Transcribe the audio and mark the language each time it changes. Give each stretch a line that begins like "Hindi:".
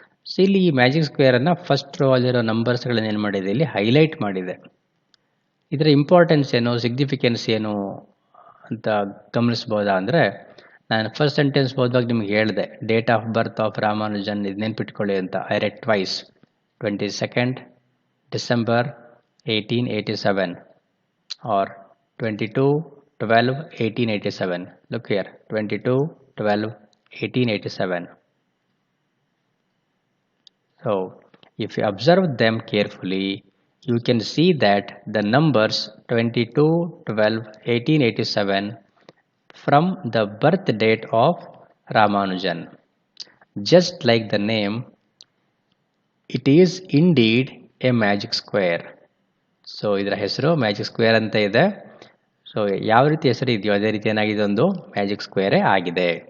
Kannada: So ಇಲ್ಲಿ ಈ magic ಸ್ಕ್ವೇರನ್ನು first row ಅಲ್ಲಿರೋ ನಂಬರ್ಸ್ಗಳನ್ನು ಏನು ಮಾಡಿದೆ? ಇಲ್ಲಿ ಹೈಲೈಟ್ ಮಾಡಿದೆ. ಇದರ ಇಂಪಾರ್ಟೆನ್ಸ್ ಏನು, ಸಿಗ್ನಿಫಿಕೆನ್ಸ್ ಏನು ಅಂತ ಗಮನಿಸ್ಬೋದಾ ಅಂದರೆ, ನಾನು ಫಸ್ಟ್ ಸೆಂಟೆನ್ಸ್ ಓದುವಾಗ ನಿಮ್ಗೆ ಹೇಳಿದೆ date of birth of Ramanujan, ಇದು ನೆನ್ಪಿಟ್ಕೊಳ್ಳಿ ಅಂತ.
English: I read twice 22nd December 1887 or 22/12/1887. Look here, 22/12/1887. So if you observe them carefully, you can see that the numbers 22/12/1887 from the birth date of Ramanujan. Just like the name, it is indeed a magic square.
Kannada: So ಇದರ ಹೆಸರು magic square ಅಂತ ಇದೆ. So ಯಾವ ರೀತಿ ಹೆಸರು ಇದೆಯೋ ಅದೇ ರೀತಿ ಏನಾಗಿದೆ, ಒಂದು ಮ್ಯಾಜಿಕ್ ಸ್ಕ್ವೇರೇ ಆಗಿದೆ.